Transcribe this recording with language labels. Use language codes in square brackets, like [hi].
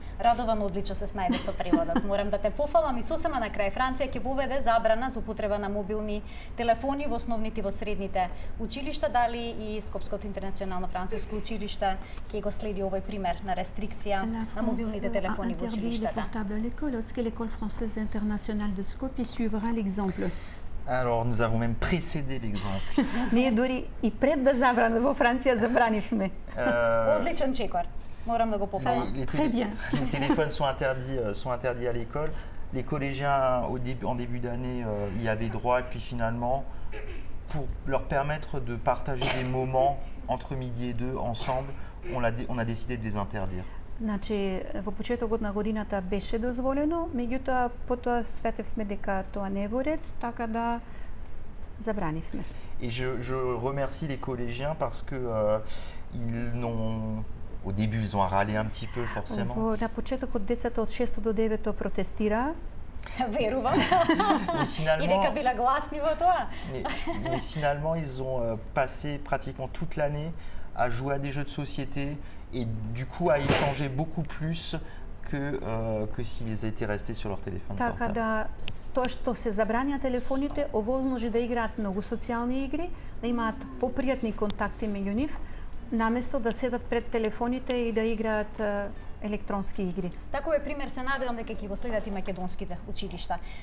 [mk] Радован одлично се снајде со преводот. Морам да те пофалам и сосема на крај. Франција ќе воведе забрана за употреба на мобилни телефони во основните и во средните училишта. Дали и Скопското интернационално француско училиште ќе го следи овој пример на рестрикција на мобилните телефони во училиштата? [fr] L'école française internationale de Skopje suivra l'exemple. Alors, nous avons même précédé l'exemple. [mk] Ние дури и пред да забрана во Франција забранивме. Одличен чекор. Moram da go pofalam. [fr] Très bien. Les téléphones sont interdits à l'école. Les collégiens, en début d'année, y avaient droit. Et puis finalement, pour leur permettre de partager des moments entre midi et 2 ensemble, on a décidé de les interdire. [mk] Значи, во почетокот на годината беше дозволено, меѓутоа потоа светевме дека тоа не е во ред, така да забранивме. [fr] Et je remercie les collégiens parce que ils n'ont... Au début, ils ont râlé un petit peu, forcément. [mk] На почетокот децата од 6 до 9 протестираа. Верувам. И дека биле гласни во тоа. [fr] Mais finalement, ils ont passé pratiquement toute l'année à jouer à des jeux de société et du coup à échanger beaucoup plus que s'ils étaient restés sur leur téléphone [mk] Така [fr] portable. [mk] да тоа што се забранија телефоните, овозможи да играат многу социјални игри, да имаат попријатни контакти меѓу нив, наместо да седат пред телефоните и да играат електронски игри. Таков е пример, се надевам дека ќе го следат и македонските училишта.